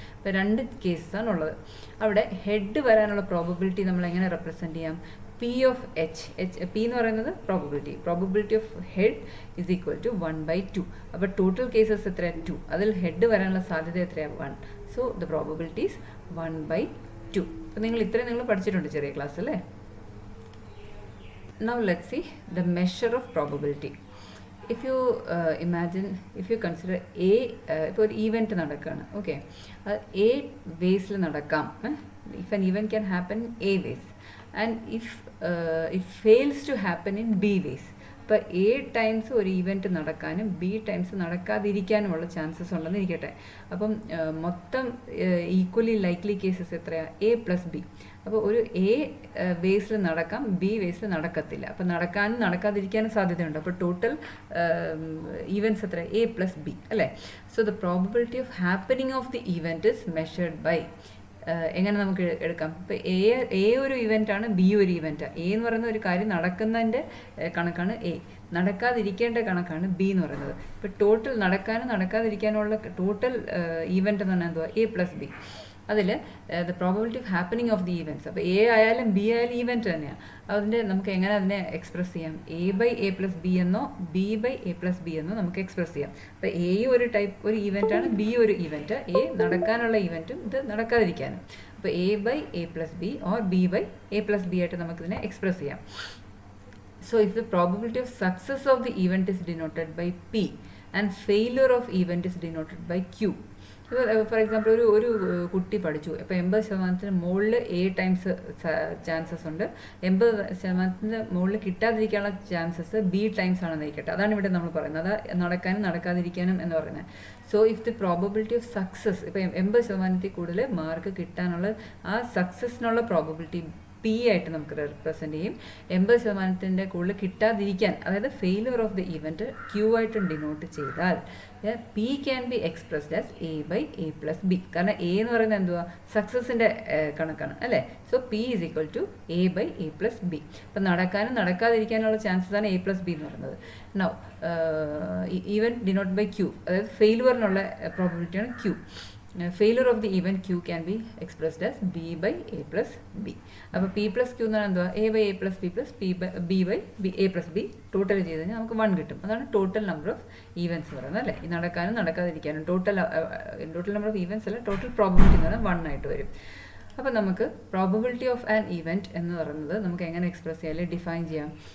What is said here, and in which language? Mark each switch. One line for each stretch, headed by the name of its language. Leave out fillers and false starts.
Malayalam: അപ്പോൾ രണ്ട് കേസസ് ആണുള്ളത്. അവിടെ ഹെഡ് വരാനുള്ള പ്രോബബിലിറ്റി നമ്മൾ എങ്ങനെ റെപ്രസെൻറ്റ് ചെയ്യാം? P of H.
English: P
Malayalam: എന്ന് പറയുന്നത്
English: Probability of head is equal to 1/2.
Malayalam: അപ്പോൾ ടോട്ടൽ കേസസ് എത്രയാണ്? 2. അതിൽ ഹെഡ് വരാനുള്ള സാധ്യത എത്രയാണ്? 1.
English: So the probability is 1/2.
Malayalam: അപ്പോൾ നിങ്ങൾ ഇത്രയും നിങ്ങൾ പഠിച്ചിട്ടുണ്ട് ചെറിയ ക്ലാസ് അല്ലേ.
English: Now let's see the measure of probability. If you imagine, if you consider A,
Malayalam: ഇപ്പോൾ ഒരു ഈവൻറ്റ് നടക്കുകയാണ്.
English: okay,
Malayalam: അത് A വേസിൽ നടക്കാം.
English: If an event can happen in A ways and if it fails to happen in B ways.
Malayalam: ഇപ്പോൾ A times ഒരു event നടക്കാനും B times നടക്കാതിരിക്കാനുമുള്ള chances ഉണ്ടെന്ന് ഇരിക്കട്ടെ. അപ്പം മൊത്തം ഈക്വലി ലൈക്ലി കേസസ് എത്രയാണ്? A + B. അപ്പോൾ ഒരു A വേസിൽ നടക്കാം, B വേസിൽ നടക്കത്തില്ല. അപ്പോൾ നടക്കാനും നടക്കാതിരിക്കാനും സാധ്യതയുണ്ട്. അപ്പോൾ ടോട്ടൽ ഈവൻറ്റ്സ് എത്ര? A + B അല്ലേ.
English: so the probability of happening of the event is measured by,
Malayalam: എങ്ങനെ നമുക്ക് എടുക്കാം? ഇപ്പോൾ എ ഒരു ഇവൻ്റാണ്, ബി ഒരു ഇവൻ്റാണ്. എ എന്ന് പറയുന്ന ഒരു കാര്യം നടക്കുന്നതിൻ്റെ കണക്കാണ് എ, നടക്കാതിരിക്കേണ്ട കണക്കാണ് ബി എന്ന് പറയുന്നത്. ഇപ്പോൾ ടോട്ടൽ നടക്കാനും നടക്കാതിരിക്കാനുള്ള ടോട്ടൽ ഈവൻ്റ് എന്ന് പറഞ്ഞാൽ എന്തുവാ? A + B. അതിൽ
English: The probability of happening of the events.
Malayalam: അപ്പോൾ എ ആയാലും ബി ആയാലും ഈവൻറ്റ് തന്നെയാണ്. അതിൻ്റെ നമുക്ക് എങ്ങനെ അതിനെ എക്സ്പ്രസ് ചെയ്യാം? A/A + B എന്നോ B/A + B എന്നോ നമുക്ക് എക്സ്പ്രസ് ചെയ്യാം. അപ്പോൾ എ ഒരു ഈവൻ്റാണ്, ബി ഒരു ഈവൻറ്റ്. എ നടക്കാനുള്ള ഈവൻറ്റും ഇത് നടക്കാതിരിക്കാനും. അപ്പോൾ A/A + B or B/A + B ആയിട്ട് നമുക്കിതിനെ എക്സ്പ്രസ് ചെയ്യാം.
English: So if the probability of success of the event is denoted by P and failure of event is denoted by Q.
Malayalam: For example, ഒരു കുട്ടി പഠിച്ചു. ഇപ്പോൾ 80% മുകളിൽ A ടൈംസ് ചാൻസസ് ഉണ്ട്, 80% മുകളിൽ കിട്ടാതിരിക്കാനുള്ള ചാൻസസ് B ടൈംസ് ആണെന്ന് ഇരിക്കട്ടെ. അതാണ് ഇവിടെ നമ്മൾ പറയുന്നത്, അത് നടക്കാനും നടക്കാതിരിക്കാനും എന്ന് പറയുന്നത്.
English: so if the probability of success,
Malayalam: ഇപ്പോൾ 80% കൂടുതൽ മാർക്ക് കിട്ടാനുള്ള ആ സക്സസിനുള്ള പ്രോബബിലിറ്റി P ആയിട്ട് നമുക്ക് റെപ്രസെൻ്റ് ചെയ്യും. 80% കൂടുതൽ കിട്ടാതിരിക്കാൻ, അതായത് failure of the event Q ആയിട്ട് ഡിനോട്ട് ചെയ്താൽ
English: P can be expressed as A/A + B.
Malayalam: കാരണം A എന്ന് പറയുന്നത് എന്തുവാ? സക്സസിൻ്റെ കണക്കാണ് അല്ലേ.
English: So P is equal to A/A + B.
Malayalam: അപ്പം നടക്കാനും നടക്കാതിരിക്കാനുള്ള ചാൻസസ് ആണ് A + B എന്ന് പറയുന്നത്.
English: now event denote by Q,
Malayalam: അതായത് ഫെയിലുവറിനുള്ള പ്രോബബിലിറ്റിയാണ് Q.
English: Failure of the event Q can be expressed as B/A + B.
Malayalam: അപ്പോൾ P + Q എന്ന് പറഞ്ഞാൽ എന്തുവാ? A/A + B + B/A + B total ചെയ്ത് കഴിഞ്ഞാൽ നമുക്ക് 1 കിട്ടും. അതാണ് ടോട്ടൽ നമ്പർ ഓഫ് ഈവൻറ്റ്സ് പറയുന്നത് അല്ലേ. ഈ നടക്കാനും നടക്കാതിരിക്കാനും ടോട്ടൽ നമ്പർ ഓഫ് ഈവൻറ്റ്സ് അല്ല, ടോട്ടൽ പ്രോബബിലിറ്റി എന്ന് പറഞ്ഞാൽ 1 ആയിട്ട് വരും. അപ്പോൾ നമുക്ക് പ്രോബബിലിറ്റി ഓഫ് ആൻ ഇവൻറ്റ് എന്ന് പറയുന്നത് നമുക്ക് എങ്ങനെ എക്സ്പ്രസ് ചെയ്യാം, അല്ലെങ്കിൽ ഡിഫൈൻ ചെയ്യാം?